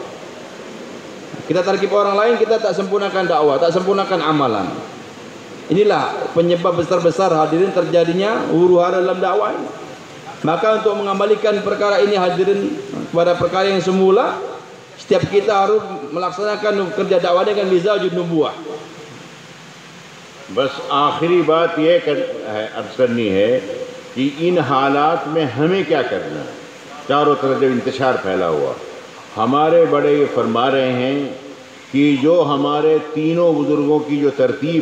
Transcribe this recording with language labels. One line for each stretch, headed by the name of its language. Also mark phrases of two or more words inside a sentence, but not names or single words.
Malay: Kita targib orang lain, kita tak sempurnakan dakwah, tak sempurnakan amalan. Inilah penyebab besar-besar hadirin terjadinya huru hara dalam dakwah ini. Maka untuk mengembalikan perkara ini hadirin kepada perkara yang semula, setiap kita harus melaksanakan kerja dakwah dengan
Arabic: مزاج النبوة.
Urdu: بس آخری بات یہ عرض کرنی ہے کہ ان حالات میں ہمیں کیا کرنا ہے. چاروں طرف جب انتشار پھیلا ہوا، ہمارے بڑے یہ فرما رہے ہیں کہ جو ہمارے تینوں بزرگوں کی جو ترتیب